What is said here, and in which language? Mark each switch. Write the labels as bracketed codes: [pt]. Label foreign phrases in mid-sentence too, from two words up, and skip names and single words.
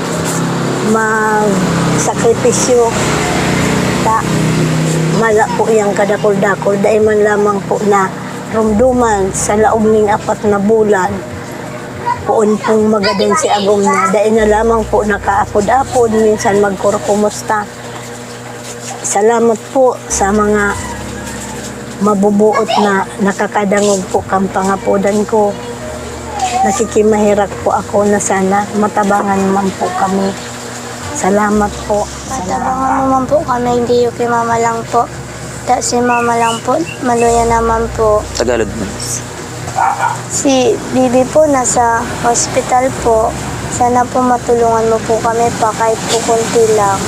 [bik] sakripisyo ta mala po yang kadakol-dakol dahil man lamang po na rumduman sa laog ning 4 na bulan poon pong magadan si agom na dahil na lamang po nakaapod-apod minsan magkurkumusta. Salamat po sa mga mabubuot na nakakadangog po kang pangapodan ko. Nakikimahirak po ako na sana matabangan man po kami. Salamat po. [tl] Matabangan naman po kami, hindi yung kay mama lang po. Dahil si mama lang po, maluya naman po. Tagalog. Si Bibi po nasa hospital po. Sana po matulungan mo po kami pa kahit po konti lang.